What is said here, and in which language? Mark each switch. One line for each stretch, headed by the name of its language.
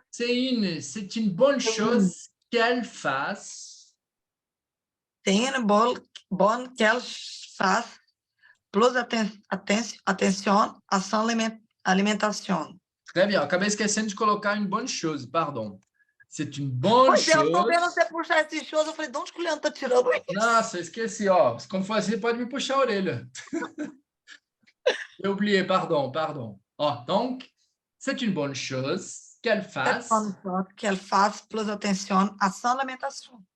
French: C'est une bonne chose qu'elle fasse. C'est une bonne qu'elle fasse plus attention à son alimentation. Très bien.
Portuguese: Acabei esquecendo de colocar
French: une bonne chose, pardon. C'est une bonne
Portuguese: Pois é, eu tô
French: chose.
Portuguese: vendo você puxar esses shows, eu falei, de onde que o Leandro tá tirando isso? Nossa, eu esqueci, ó. Quando for assim, pode me puxar a orelha.
French: J'ai oublié, pardon. Ó, donc, c'est une bonne chose qu'elle fasse. Qu'elle fasse plus attention à son alimentation.